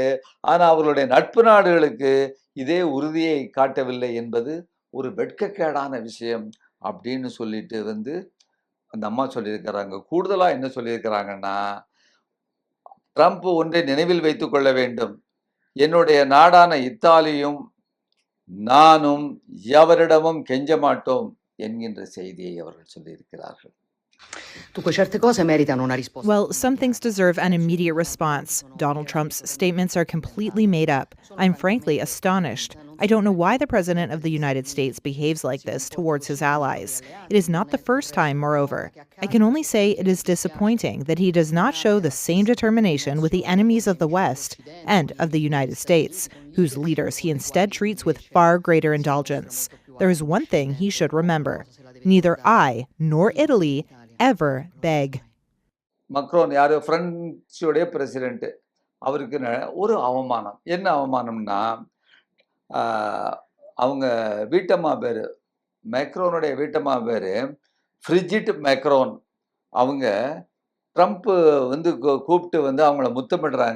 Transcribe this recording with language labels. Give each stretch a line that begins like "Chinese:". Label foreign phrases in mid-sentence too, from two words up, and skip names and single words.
Tamil: ஆனா அவர்களுடைய நட்பு நாடுகளுக்கு இதே உறுதியை காட்டவில்லை என்பது ஒரு வெட்கக்கேடான விஷயம் அப்படின்னு சொல்லிட்டு வந்து அந்த அம்மா சொல்லியிருக்கிறாங்க. கூடுதலா என்ன சொல்லியிருக்கிறாங்கன்னா, ட்ரம்ப் ஒன்றை நினைவில் வைத்துக் கொள்ள வேண்டும். என்னுடைய நாடான இத்தாலியும் நானும் எவரிடமும் கெஞ்ச மாட்டோம் என்கின்ற செய்தியை அவர்கள் சொல்லியிருக்கிறார்கள்.
Italian: Dunque, certe cose meritano una risposta.
English: Well, some things deserve an immediate response. Donald Trump's statements are completely made up. I'm frankly astonished. I don't know why the President of the United States behaves like this towards his allies. It is not the first time, moreover. I can only say it is disappointing that he does not show the same determination with the enemies of the West and of the United States, whose leaders he instead treats with far greater indulgence. There is one thing he should remember. Neither I nor Italy ever beg.
Tamil: மக்ரோன் யாரு? பிரெஞ்சுடைய பிரசிடென்ட். அவருக்கு ஒரு அவமானம். என்ன அவமானம்னா, அவங்க வீட்டம்மா பேரு, மேக்ரோனுடைய வீட்டம்மா பேரு ஃப்ரிஜிட் மேக்ரோன். அவங்க ட்ரம்ப் வந்து கூப்பிட்டு வந்து அவங்கள முத்தமிடுறாங்க.